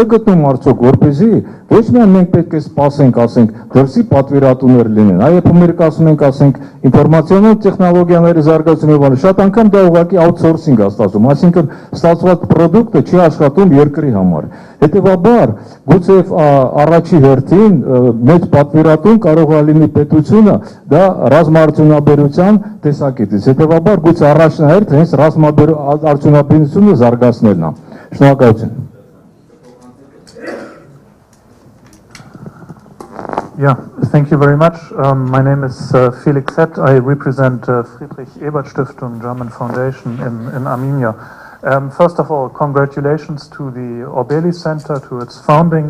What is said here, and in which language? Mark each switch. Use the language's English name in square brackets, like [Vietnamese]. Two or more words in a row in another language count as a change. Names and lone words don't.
[Armenian] գտնում արդյոք որպեսզի ոչ միայն մենք պետք է սպասենք, ասենք դրսի պատվիրատուներ լինեն, այլ մերկ ասում ենք, ասենք ինֆորմացիոնալ տեխնոլոգիաների զարգացումը եւ շատ անգամ դա ուղղակի outsourcing է ստացվում, այսինքն ստացված product-ը չի աշխատում երկրի համար։ Հետևաբար գուցե առաջի հերթին մեծ պատվիրատուն կարող է լինի պետությունը, դա ռազմաարդյունաբերության տեսակետից։ Հետևաբար գուցե առաջնահերթ հենց ռազմաարդյունաբերությունը զարգացնելն է։ Շնորհակալություն։ [English] Yeah, thank you very much. My name is Felix Zett. I represent Friedrich Ebert Stiftung, German Foundation in Armenia. First of all, congratulations to the Orbeli Center, to its founding.